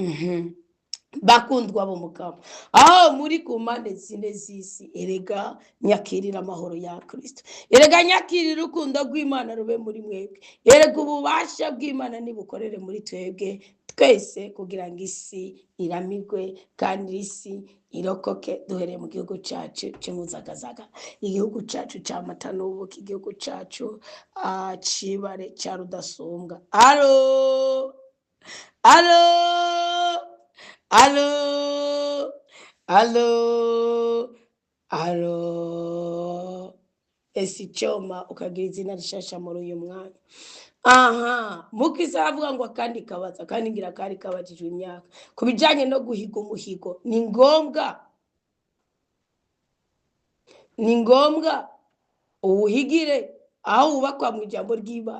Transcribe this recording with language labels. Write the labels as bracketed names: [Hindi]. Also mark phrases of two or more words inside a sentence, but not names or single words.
[Kinyarwanda] Bakundwa b'umukama, aho muri ku mpande zine z'isi, erega nyakirira amahoro ya Kristo, erega nyakirira urukundo rw'Imana rube muri mwebwe, erega ububasha bw'Imana nibukorere muri twebwe twese, kugira ngo isi iramigwe kandi isi irokoke. Duhereye mu gihugu cyacu cy'umuzagazaga, igihugu cyacu cy'amata n'ubuki, igihugu cyacu cy'ibare cya Rudasumbwa. Alo alo alo alo alo, esi cyoma ukagira izina rishasha muri uyu mwanya. Aha, mukisa aravuga ngo akandi kabaza, kandi ngira kari kabajijwe imyaka ku bijyanye no guhiga umuhigo. Ni ngombwa uwuhigire aho wubakwa mu ijambo ry'Imana.